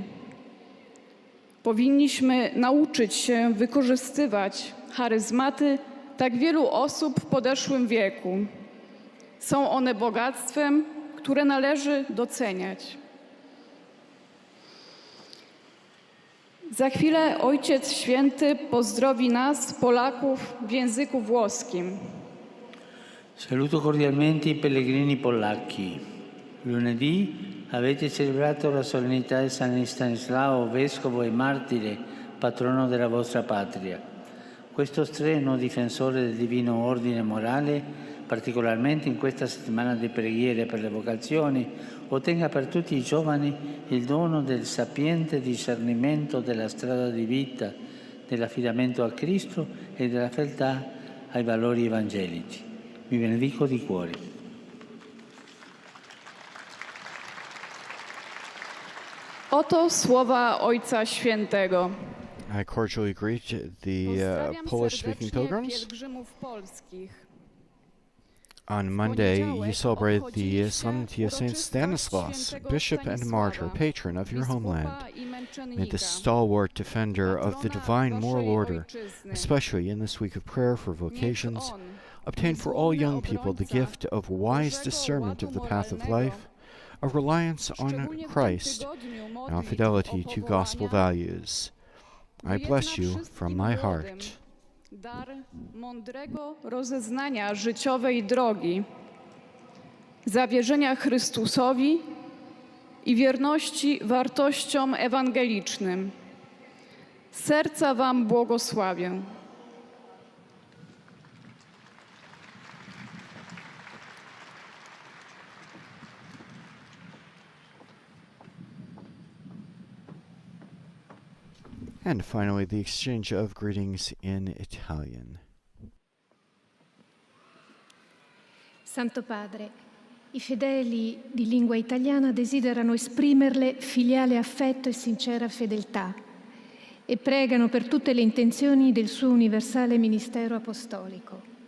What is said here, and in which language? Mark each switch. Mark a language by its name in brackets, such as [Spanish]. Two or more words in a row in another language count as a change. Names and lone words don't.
[Polish] Powinniśmy nauczyć się wykorzystywać charyzmaty tak wielu osób w podeszłym wieku. Są one bogactwem, które należy doceniać. Za chwilę Ojciec Święty pozdrowi nas, Polaków, w języku włoskim. [Italian] Saluto cordialmente i pellegrini polacchi. Lunedì avete celebrato la solennità di San Stanislao, vescovo e martire, patrono della vostra patria. Questo streno difensore del divino ordine morale particolarmente in questa settimana di preghiere per le vocazioni, ottenga per tutti i giovani il dono del sapiente discernimento della strada di vita, dell'affidamento a Cristo e della fedeltà ai valori evangelici. Vi benedico di cuore. [Polish] Oto słowa Ojca Świętego. [English] I cordially greet the [Polish] Pozdrawiam [English] Polish-speaking [Polish] serdecznie [English] pilgrims. [Polish] pielgrzymów polskich. [English] On Monday, you celebrate the solemnity of Saint Stanislaus, bishop and martyr, patron of your homeland. May the stalwart defender of the divine moral order, especially in this week of prayer for vocations, obtain for all young people the gift of wise discernment of the path of life, of reliance on Christ, and on fidelity to gospel values. I bless you from my heart. [Polish] Dar mądrego rozeznania życiowej drogi, zawierzenia Chrystusowi i wierności wartościom ewangelicznym. Z serca wam błogosławię. [English] And finally, the exchange of greetings in Italian. [Italian] Santo Padre, i fedeli di lingua italiana desiderano esprimerle filiale affetto e sincera fedeltà e pregano per tutte le intenzioni del suo universale ministero apostolico.